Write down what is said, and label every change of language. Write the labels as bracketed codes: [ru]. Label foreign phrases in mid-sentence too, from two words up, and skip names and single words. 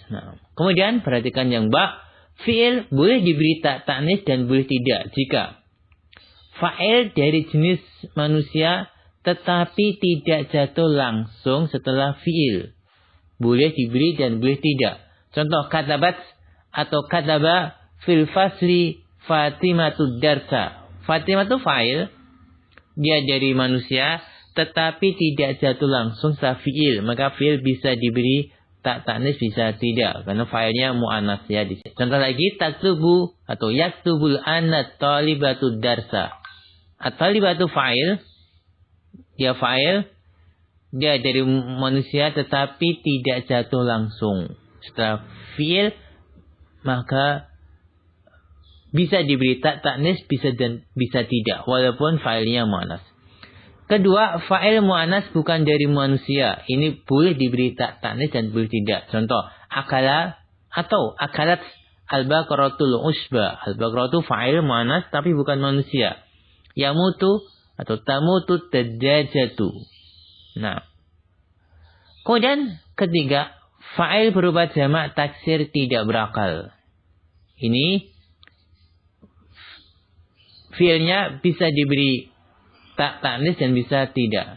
[id] Nah, kemudian perhatikan yang ba, fi'il boleh diberi tak ta'nis dan boleh tidak jika fa'il dari jenis manusia tetapi tidak jatuh langsung setelah fi'il. Boleh diberi dan boleh tidak. Contoh katabat atau [ar] كتب في الفصل فاطمة الدرس. [id] Fatimatu fa'il, dia dari manusia tetapi tidak jatuh langsung setelah fi'il, maka fi'il bisa diberi tak ta'nis, bisa tidak karena fa'ilnya mu'annas ya di sini. Contoh lagi taktubu atau [ar] يكتب الآن الطالبة الدرس. [id] At-talibatu fa'il, dia fa'il, dia dari manusia tetapi tidak jatuh langsung setelah fi'il, maka bisa diberi tak ta'nis, bisa dan bisa tidak walaupun failnya mu'annas. Kedua, [ar] فاعل مؤنث [id] bukan dari manusia. Ini boleh diberi ta'nis dan boleh tidak. Contoh, akala atau [ar] أكلت البقرة العشب. البقرة فاعل مؤنث [id] tapi bukan manusia. [ar] Yamutu atau تموت الدجاجة. [id] Nah. Kemudian ketiga, fa'il berupa [ar] جمع تكسير [id] tidak berakal. Ini fi'ilnya bisa diberi ta'nis dan bisa tidak.